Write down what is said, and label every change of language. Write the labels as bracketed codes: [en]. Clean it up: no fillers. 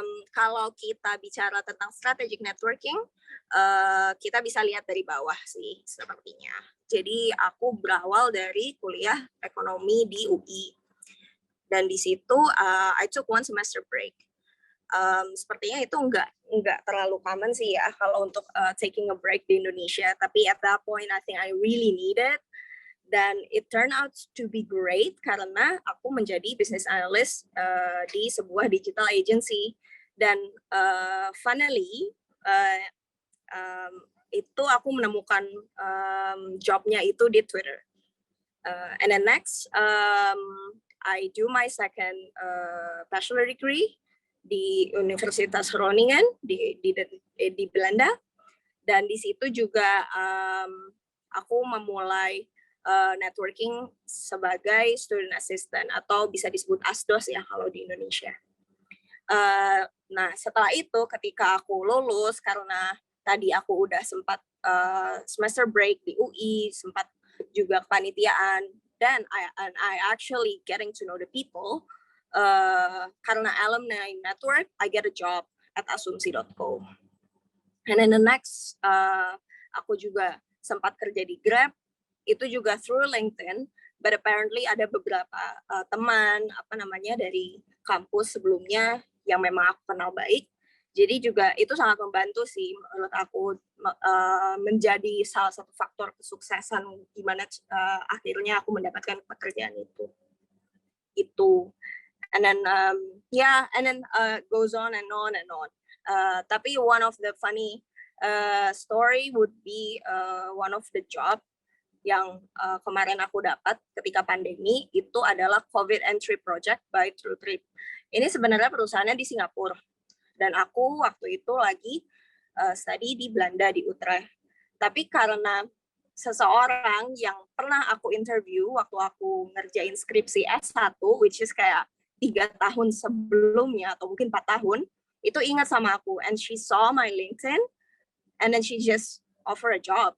[id] Kalau kita bicara tentang strategic networking, kita bisa lihat dari bawah sih sepertinya. Jadi aku berawal dari kuliah ekonomi di UI, dan di situ [en] I took 1 semester break. [id] Sepertinya itu nggak terlalu common sih ya kalau untuk [en] taking a break [id] di Indonesia. Tapi [en] at that point I think I really need it. [id] Dan [en] it turned out to be great [id] karena aku menjadi [en] business analyst [id] di sebuah [en] digital agency. [id] Dan finally itu aku menemukan jobnya itu di Twitter. [en] And then next, I do my second bachelor degree di Universitas Groningen di Belanda. [id] Dan di situ juga aku memulai networking sebagai student assistant atau bisa disebut ASDOS ya kalau di Indonesia. Nah setelah itu ketika aku lulus, karena tadi aku udah sempat semester break di UI, sempat juga kepanitiaan, dan [en] I actually getting to know the people. [id] Karena [en] alumni network, I get a job at asumsi.co. And then the next, [id] aku juga sempat kerja di Grab, itu juga [en] through LinkedIn, but apparently [id] ada beberapa teman dari kampus sebelumnya yang memang aku kenal baik. Jadi juga itu sangat membantu sih menurut aku, menjadi salah satu faktor kesuksesan gimana akhirnya aku mendapatkan pekerjaan itu. [en] And then and then goes on and on and on. [id] Tapi [en] one of the funny story would be one of the job [id] yang kemarin aku dapat ketika pandemi itu adalah [en] COVID Entry Project by TrueTrip. [id] Ini sebenarnya perusahaannya di Singapura. Dan aku waktu itu lagi study di Belanda, di Utrecht. Tapi karena seseorang yang pernah aku interview waktu aku ngerjain skripsi S1, [en] which is [id] kayak 3 tahun sebelumnya, atau mungkin 4 tahun, itu ingat sama aku. [en] And she saw my LinkedIn, and then she just offer a job.